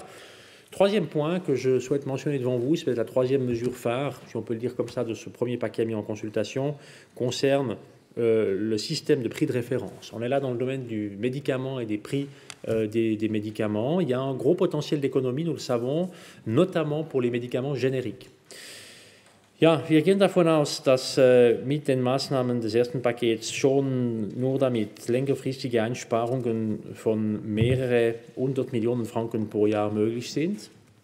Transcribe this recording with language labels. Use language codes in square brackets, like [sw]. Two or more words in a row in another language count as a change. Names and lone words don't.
[fr] Troisième point que je souhaite mentionner devant vous, c'est la troisième mesure phare, si on peut le dire comme ça, de ce premier paquet mis en consultation, concerne le système de prix de référence. On est là dans le domaine du médicament et des prix des médicaments. Il y a un gros potentiel d'économie, nous le savons, notamment pour les médicaments génériques. [de] Ja, wir gehen davon aus, dass mit den Maßnahmen des ersten Pakets schon nur damit längerfristige Einsparungen von mehrere hundert Millionen Franken pro Jahr möglich sind.